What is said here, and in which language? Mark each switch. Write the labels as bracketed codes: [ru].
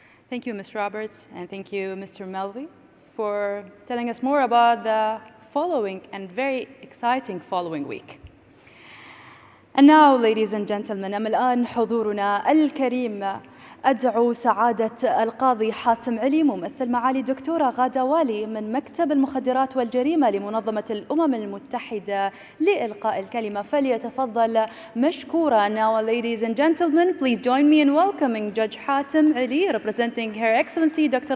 [en] Thank you, Ms. Roberts, and thank you, Mr. Melvi, for telling us more about the following and very exciting following week. And now, ladies and gentlemen, [ar] أما الآن حضورنا الكريم أدعو سعادة القاضي حاتم علي ممثل معالي الدكتورة غادة والي من مكتب المخدرات والجريمة لمنظمة الأمم المتحدة لإلقاء الكلمة، فليتفضل مشكورا. [en] Now, ladies and gentlemen, please join me in welcoming Judge Hatem Ali, representing Her Excellency Dr.